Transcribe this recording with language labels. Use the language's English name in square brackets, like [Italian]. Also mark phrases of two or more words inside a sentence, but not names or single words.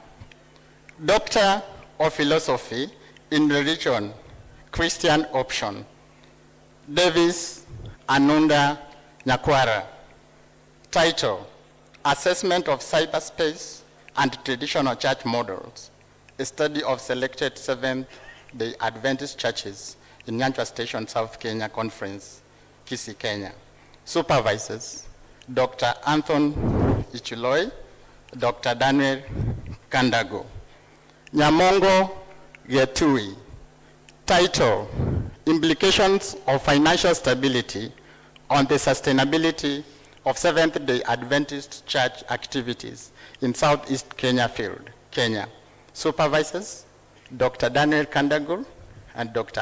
[English] Doctor of Philosophy in Religion, Christian Option, Davis Anunda Nyakwara. Title, Assessment of Cyberspace and Traditional Church Models, a study of selected Seventh-day Adventist churches in Nyanchwa Station, South Kenya Conference, Kisii, Kenya. Supervisors, Dr. Anthony Ichuloi, Dr. Daniel Kandago. Nyamongo Getui. Title, Implications of Financial Stability on the Sustainability of Seventh-day Adventist Church Activities in Southeast Kenya Field, Kenya. Supervisors, Dr. Daniel Kandago and Dr.